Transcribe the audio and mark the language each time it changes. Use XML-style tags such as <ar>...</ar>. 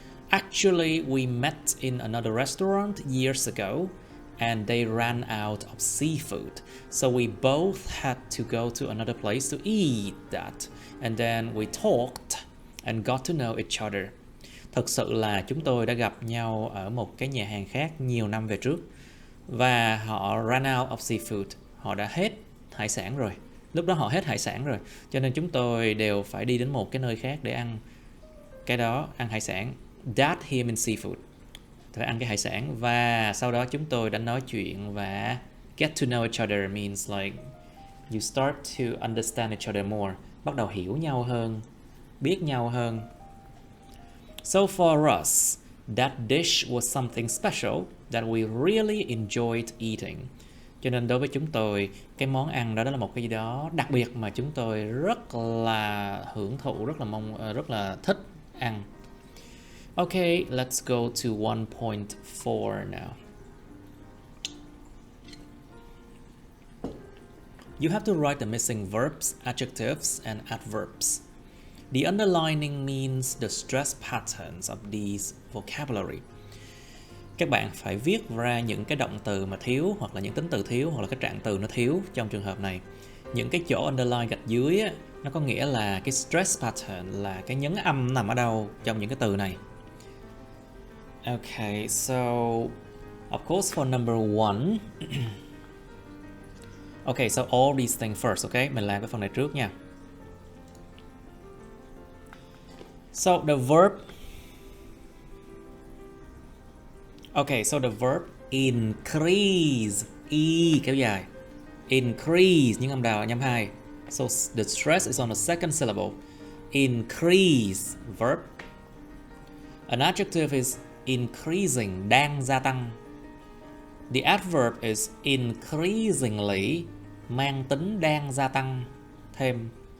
<en>Actually, we met in another restaurant years ago and they ran out of seafood, so we both had to go to another place to eat that, and then we talked and got to know each other.</en> <vi>Thực sự là chúng tôi đã gặp nhau ở một cái nhà hàng khác nhiều năm về trước và họ</vi> <en>ran out of seafood,</en> <vi>họ đã hết hải sản rồi. Lúc đó họ hết hải sản rồi, cho nên chúng tôi đều phải đi đến một cái nơi khác để ăn cái đó, ăn hải sản.</vi> <en>That here means seafood,</en> <vi>phải ăn cái hải sản. Và sau đó chúng tôi đã nói chuyện và</vi> <en>get to know each other means like you start to understand each other more,</en> <vi>bắt đầu hiểu nhau hơn, biết nhau hơn.</vi> <en>So for us, that dish was something special that we really enjoyed eating.</en> <vi>Cho nên đối với chúng tôi, cái món ăn đó là một cái gì đó đặc biệt mà chúng tôi rất là hưởng thụ, rất là thích ăn.</vi> <en>Okay, let's go to 1.4 now. You have to write the missing verbs, adjectives, and adverbs. The underlining means the stress patterns of these vocabulary.</en> <vi>Các bạn phải viết ra những cái động từ mà thiếu, hoặc là những tính từ thiếu, hoặc là cái trạng từ nó thiếu trong trường hợp này. Những cái chỗ underline gạch dưới á, nó có nghĩa là cái stress pattern là cái nhấn âm nằm ở đâu trong những cái từ này.</vi> <en>Okay, so of course for number 1. Okay, so all these things first, okay?</en> <vi>Mình làm cái phần này trước nha.</vi> <en>So the verb. Okay, so the verb increase,</en> <vi>kéo dài. Increase những âm đào nhâm 2.</vi> <en>So the stress is on the second syllable. Increase verb. An adjective is increasing,</en> <vi>đang gia tăng.</vi> <en>The adverb is increasingly,</en> <vi>mang tính đang gia tăng thêm.</vi>